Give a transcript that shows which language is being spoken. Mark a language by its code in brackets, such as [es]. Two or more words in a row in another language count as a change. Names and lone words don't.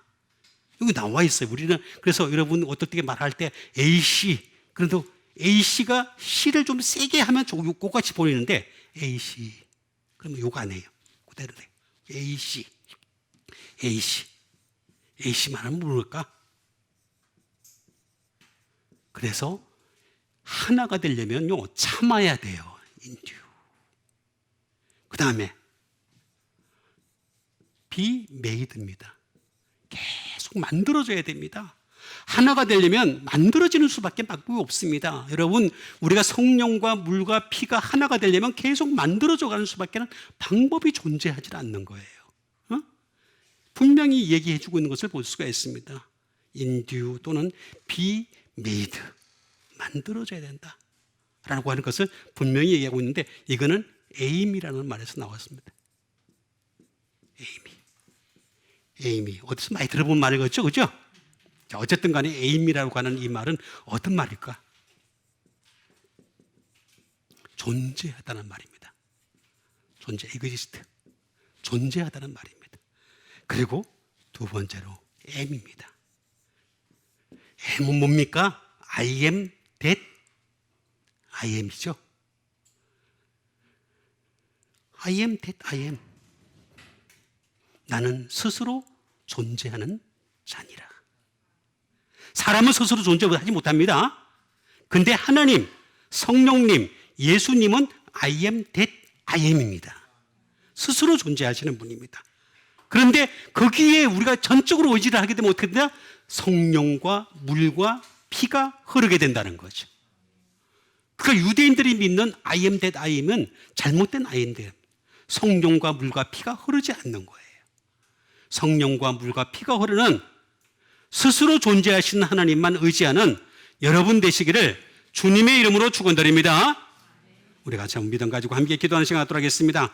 [ko] 여기 나와 있어요. 우리는 그래서 여러분 어떨 때 말할 때 A씨, 그래도 A씨가 C를 좀 세게 하면 요거같이 보이는데 AC 그러면 요거 안 해요. 그대로 돼. AC A씨만 하면 모를까? 그래서 하나가 되려면요 참아야 돼요. 인듀. 그 다음에 [en] be made [ko] 입니다. 계속 만들어져야 됩니다. 하나가 되려면 만들어지는 수밖에 방법이 없습니다. 여러분, 우리가 성령과 물과 피가 하나가 되려면 계속 만들어져 가는 수밖에 방법이 존재하지 않는 거예요. 분명히 얘기해 주고 있는 것을 볼 수가 있습니다. 인듀 또는 [en] be made, [ko] 만들어져야 된다 라고 하는 것을 분명히 얘기하고 있는데, 이거는 aim이라는 말에서 나왔습니다. 에이미. 어디서 많이 들어본 말이겠죠, 그죠? 자, 어쨌든 간에 에이미라고 하는 이 말은 어떤 말일까? 존재하다는 말입니다. exist. 존재하다는 말입니다. 그리고 두 번째로 M입니다. M은 뭡니까? [en] I am that I am이죠. I am that I am. [ko] 나는 스스로 존재하는 자니라. 사람은 스스로 존재하지 못합니다. 근데 하나님, 성령님, 예수님은 [en] I am that I am [ko] 입니다. 스스로 존재하시는 분입니다. 그런데 거기에 우리가 전적으로 의지를 하게 되면 어떻게 되냐? 성령과 물과 피가 흐르게 된다는 거죠. 그러니까 유대인들이 믿는 [en] I am that I am [ko] 은 잘못된 [en] I am that. [ko] 성령과 물과 피가 흐르지 않는 거예요. 성령과 물과 피가 흐르는 스스로 존재하시는 하나님만 의지하는 여러분 되시기를 주님의 이름으로 축원드립니다. 우리 같이 한번 믿음 가지고 함께 기도하는 시간 갖도록 하겠습니다.